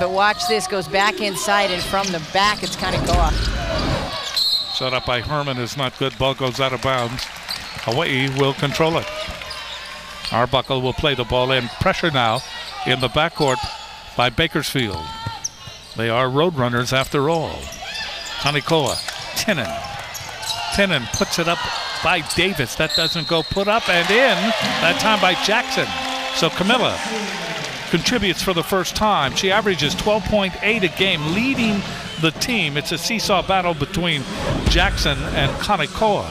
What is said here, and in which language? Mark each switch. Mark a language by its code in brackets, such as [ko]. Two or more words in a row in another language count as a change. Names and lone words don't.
[en] But watch this, goes back inside, and from the back, it's Kanekoa. Set up by Herman is not good. Ball goes out of bounds. Hawaii will control it. Arbuckle will play the ball in. Pressure now in the backcourt by Bakersfield. They are roadrunners after all. Kanekoa, Tinnen. Tinnen puts it up by Davis. That doesn't go. Put up and in. That time by Jackson. So Kamilah contributes for the first time. She averages 12.8 a game, leading the team. It's a seesaw battle between Jackson and Kanekoa.